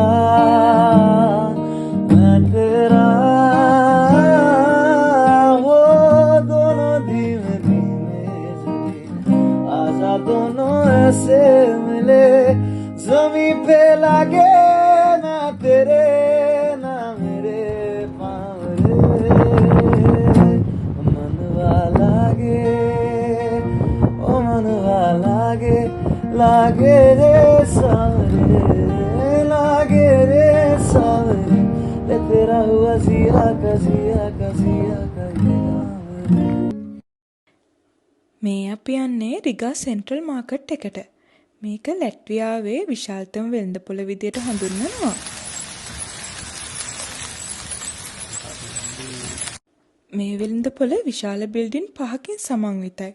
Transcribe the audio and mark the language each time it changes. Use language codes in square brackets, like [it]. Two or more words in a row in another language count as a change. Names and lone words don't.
[hi] मैं तेरा वो दोनों धीमे धीमे से आजा दोनों ऐसे मिले जमीन पे लागे ना तेरे ना मेरे पावरे मनवा लागे लागे लागे रे सावरे ले तेरा हुआ जिया का [si] මේ අපි යන්නේ රිගා සෙන්ට්‍රල් මාකට් එකට. මේක ලැට්වියාවේ විශාලතම වෙළඳපොළ විදියට හඳුන්වනවා. මේ වෙළඳපොළ විශාල බිල්ඩින් 5කින් සමන්විතයි.